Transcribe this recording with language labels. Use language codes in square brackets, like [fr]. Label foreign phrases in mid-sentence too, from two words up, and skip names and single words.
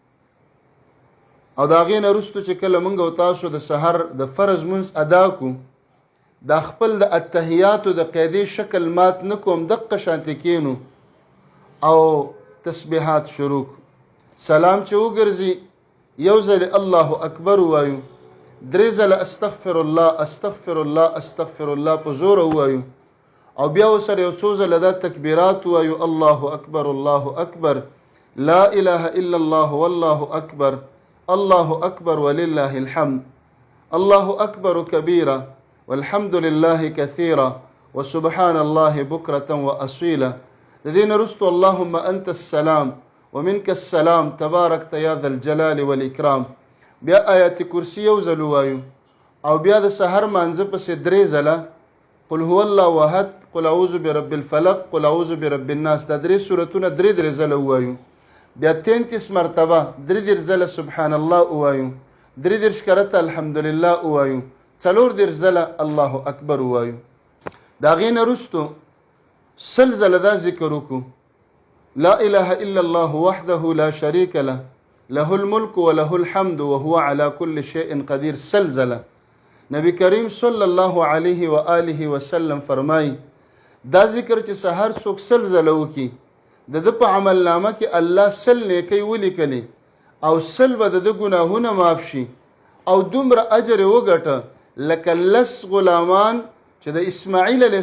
[ps] او د هغې نه وروستو چې کله موږ او تاسو د سحر د فرض مونځ ادا کړو دا خپل د اتحیاتو د قاعدې شکل مات نه کوم دقه شانتې کینو او تسبیحات شروع سلام چې وګرځي یو ځل [ar] الله اکبر [ps] ووایو 3 ځله [ar] استغفر الله استغفر الله استغفر الله [ps] په زور ووایو او بیا ورسره یو څو ځله دا تکبیرات ووایو [ar] الله اکبر لا اله الا الله والله اکبر الله اکبر ولله الحمد الله اکبر کبیرا والحمد لله كثيرا وسبحان الله بكرة وأصيلا الذين رستوا اللهم أنت السلام ومنك السلام تباركت يا ذا الجلال والإكرام [ps] بیا آیات کرسی یو ځل ووایو او بیا د سحر مانځه پسې 3 ځله [ar] قل هو الله احد قل اعوذ برب الفلق قل اعوذ برب الناس [ps] دا 3 سورتونه 3 ځله ووایو بیا 33 مرتبه 3 ځله [ar] سبحان الله [ps] ووایو 3 کرته الحمدلله ووایو 4 ځله [ar] الله اکبر [ps] ووایو دا هغې نه وروستو 100 ځله دا ذکر وکړو [ar] لا اله الا الله وحده لا شريك له له الملك وله الحمد وهو على كل شيء قدير [ps] 100 ځله نبی کریم [ar] صلی الله علیه و آله وسلم [ps] فرمای دا ذکر چې سحر څوک 100 ځله وکړي د ده په عمل نامه کې الله 100 نیکۍ ولیکلې او 100 به د ده ګناهونه معاف شي او دومره اجر یې وګټه لکه 10 غلامان چې د اسماعیل علیه